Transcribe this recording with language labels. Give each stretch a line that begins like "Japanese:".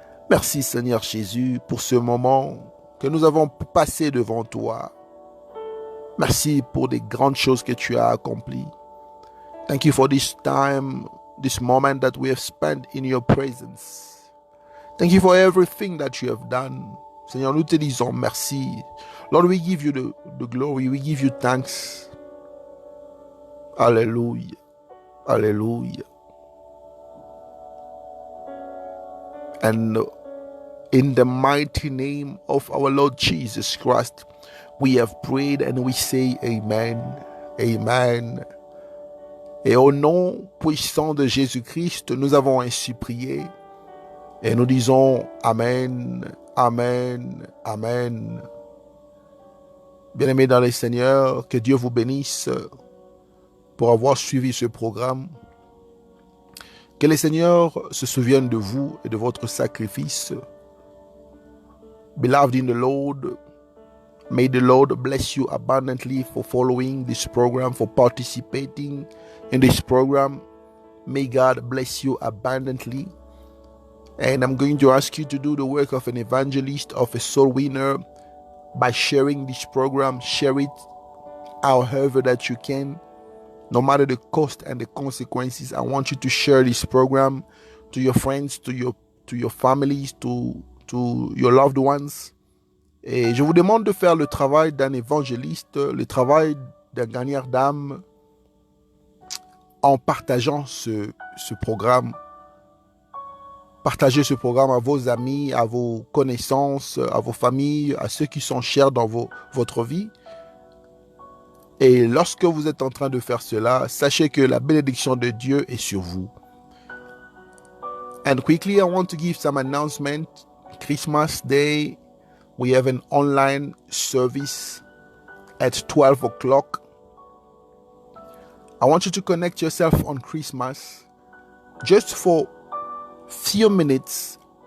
French: Merci, Seigneur Jésus, pour ce moment que nous avons passé devant toi. Merci pour les grandes choses que tu as accomplies.
English: Thank you for this time, this moment that we have spent in your presence. Thank you for everything that you have done.
French: Seigneur, nous te disons merci.
English: Lord, we give you the glory. We give you thanks. Hallelujah. Hallelujah. And in the mighty name of our Lord Jesus Christ, we have prayed and we say Amen. Amen.
French: Et au nom puissant de Jésus-Christ, nous avons ainsi prié. Et nous disons Amen, Amen, Amen. Bien-aimés dans le Seigneur, que Dieu vous bénisse pour avoir suivi ce programme. Que le Seigneur se souvienne de vous et de votre sacrifice.
English: Beloved in the Lord, may the Lord bless you abundantly for following this program, for participating in this program. May God bless you abundantly. And I'm going to ask you to do the work of an evangelist, of a soul winner, by sharing this program. Share it however that you can, no matter the cost and the consequences. I want you to share this program to your friends, to your families, to your loved ones.
French: Et je vous demande de faire le travail d'un évangéliste, le travail d'un gagneur d'âme, en partageant ce programme. Partagez ce programme à vos amis, à vos connaissances, à vos familles, à ceux qui sont chers dans votre vie. Et lorsque vous êtes en train de faire cela, sachez que la bénédiction de Dieu est sur vous.
English: And quickly, I want to give some announcement. Christmas Day, we have an online service at 12 o'clock. I want you to connect yourself on Christmas just for few minutes.